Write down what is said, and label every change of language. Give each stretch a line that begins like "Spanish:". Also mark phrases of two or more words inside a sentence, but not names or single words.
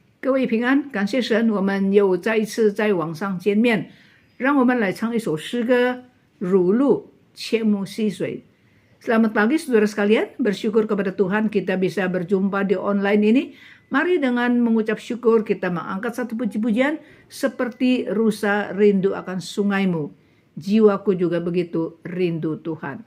Chinese: 各位平安，感谢神，我们又再一次在网上见面。让我们来唱一首诗歌，Rulu, Cemu Siswei.
Indonesian: Selamat pagi saudara sekalian, bersyukur kepada Tuhan kita bisa berjumpa di online ini. Mari dengan mengucap syukur kita mengangkat satu puji-pujian seperti rusa rindu akan sungaimu. Jiwaku juga begitu rindu Tuhan.